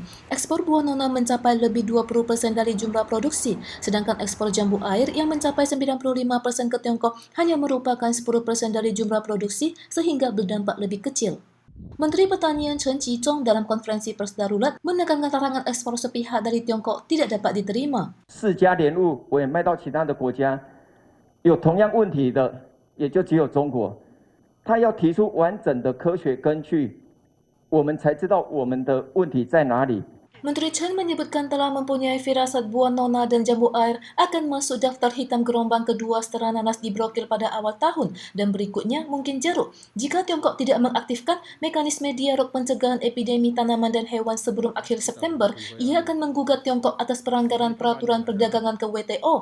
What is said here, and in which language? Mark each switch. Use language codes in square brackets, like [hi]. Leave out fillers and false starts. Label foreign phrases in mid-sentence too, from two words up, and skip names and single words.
[id] Ekspor buah nona mencapai lebih 20% dari jumlah produksi, sedangkan ekspor jambu air yang mencapai 95% ke Tiongkok hanya merupakan 10% dari jumlah produksi, sehingga berdampak lebih kecil. Menteri Pertanian Chen Qizhong dalam konferensi pers darurat menekankan larangan ekspor sepihak dari Tiongkok tidak dapat diterima. [zh] 4 家莲雾我也卖到其他的国家，有同样问题的也就只有中国。他要提出完整的科学根据，我们才知道我们的问题在哪里。 [id] Menteri Chen menyebutkan telah mempunyai firasat buah nona dan jambu air akan masuk daftar hitam gelombang kedua setelah nanas diblokir pada awal tahun dan berikutnya mungkin jeruk. Jika Tiongkok tidak mengaktifkan mekanisme dialog pencegahan epidemi tanaman dan hewan sebelum akhir September, ia akan menggugat Tiongkok atas pelanggaran peraturan perdagangan ke WTO.